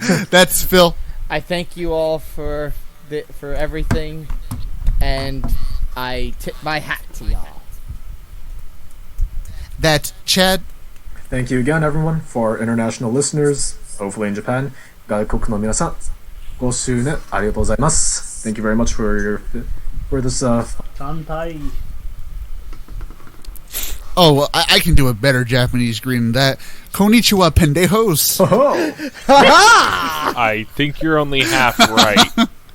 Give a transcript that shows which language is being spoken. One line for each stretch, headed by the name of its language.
English: That's Phil. I thank you all for everything, and I tip my hat to y'all. That's Chad. Thank you again, everyone, for our international listeners, hopefully in Japan.
Japanese: 外国の皆さん、ご視聴ありがとうございます。
English: Thank you very much for this. Kanpai. Oh, well, I can do a better Japanese greeting than that. Konnichiwa, pendejos. I think you're only half right.